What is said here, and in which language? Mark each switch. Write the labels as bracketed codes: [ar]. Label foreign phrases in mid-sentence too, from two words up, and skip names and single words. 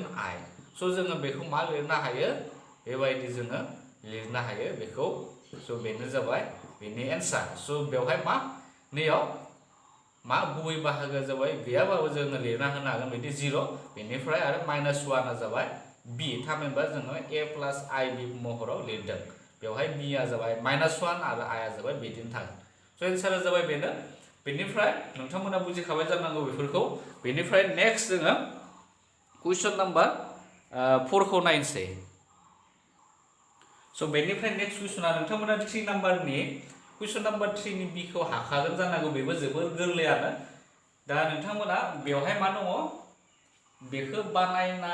[brx] i स' जोङो बेखौ मा लिरनो हायो बेबायदि जोङो लिरनो हायो बेखौ स' बेनो जाबाय बेनि एन्सार स' बेवहाय मा नैयाव मा गुबै बाहागोआ जाबाय गैयाबाबो जोङो लिरना होनो हागोन बिदि 0 बेनिफ्राय आरो माइनास 1 आ जाबाय b थामहिनबा जोङो [en] a plus ib [brx] महराव लिरदों बेवहाय b आ जाबाय माइनास 1 आरो i आ जाबाय बिदिनो थागोन स' एन्सारा जाबाय बेनो बेनिफ्राय नोंथांमोना बुजिखाबाय जानांगौ बेफोरखौ बेनिफ्राय नेक्स्ट जोङो [en] question number 4 [brx] खौ नायनोसै स' बेनिफ्राय नेक्स्ट कुइसना नोंथांमोना 3 नाम्बारनि [en] question number 3 [brx] नि बि खौ हाखागोन जानांगौ बेबो जोबोर गोरलैयानो दा नोंथांमोना बेवहाय मा दङ बेखौ बानायना